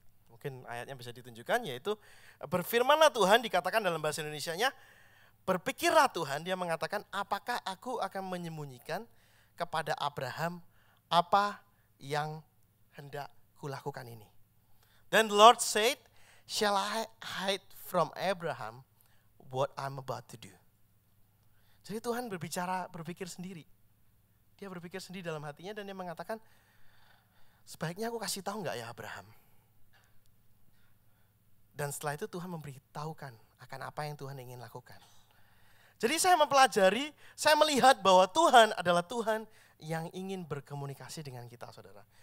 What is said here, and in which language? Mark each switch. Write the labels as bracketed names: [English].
[Indonesian] Mungkin ayatnya bisa ditunjukkan, yaitu berfirmanlah Tuhan, dikatakan dalam bahasa Indonesianya, berpikirlah Tuhan, dia mengatakan, apakah aku akan menyembunyikan kepada Abraham apa yang hendak kulakukan ini. [English] Then the Lord said, shall I hide from Abraham what I'm about to do. [Indonesian] Jadi Tuhan berpikir sendiri. Dia berpikir sendiri dalam hatinya dan dia mengatakan, sebaiknya aku kasih tahu enggak ya Abraham. Dan setelah itu Tuhan memberitahukan akan apa yang Tuhan ingin lakukan. Jadi saya mempelajari, saya melihat bahwa Tuhan adalah Tuhan yang ingin berkomunikasi dengan kita, saudara.